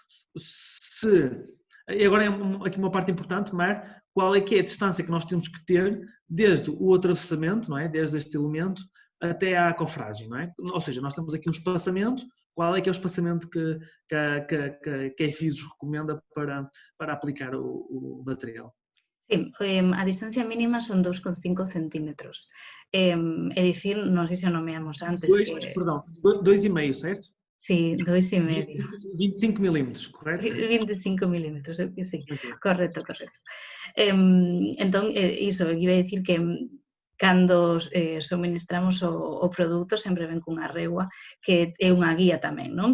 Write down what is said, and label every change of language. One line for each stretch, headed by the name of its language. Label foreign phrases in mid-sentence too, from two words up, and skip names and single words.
Portuguese: E agora aqui uma parte importante, Mar, qual é que é a distância que nós temos que ter desde o atravessamento, não é? Desde este elemento até à cofragem, não é? Ou seja, nós temos aqui um espaçamento, qual é que é o espaçamento que a EFISOS recomenda para aplicar o material? Sim,
Galician: a distancia mínima son 2,5 centímetros. É dicir, non sei se o nomeamos antes.
Portuguese: 2,5, certo?
Galician: Sí, 2,5.
Portuguese: 25 milímetros, correto?
Galician: 25 milímetros, sí, Okay. correcto. Entón, iso, iba a dicir que cando suministramos o produto sempre ven cunha regua que é unha guía tamén, non?